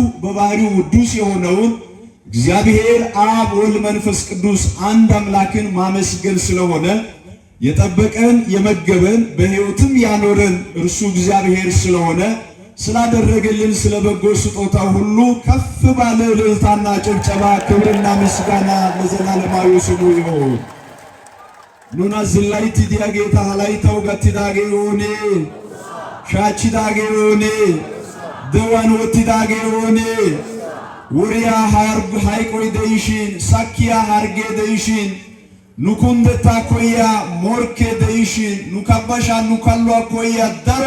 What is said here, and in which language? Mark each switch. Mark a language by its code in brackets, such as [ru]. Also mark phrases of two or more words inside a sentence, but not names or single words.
[am] በባህሪው ውዱስ የሆነውን እግዚአብሔር አብ ወልድ መንፈስ ቅዱስ አንድ አምላክን ማመስገን ስለሆነ የጠበቀን የመገበን በሕይወትም ያኖረን እርሱ እግዚአብሔር ስለሆነ ስላደረገልን ስለበጎ ስጦታ ሁሉ ከፍ ባለ እልልታና ጭብጨባ ክብርና ምስጋና ለዘላለማዊ ስሙ ይሁን። [wal] ኑና ዝላይቲ ዲያጌታ ሃላይታው ጋቲዳጌሮኔ ሻቺዳጌሮኔ ደዋን ወቲዳጌሮኔ ውሪያ ሃይቆይ ደይሽን ሳኪያ ሃርጌ ደይሽን ኑኩንደታ ኮያ ሞርኬ ደይሽን ኑካባሻ ኑካሏ ኮያ ዳሮይ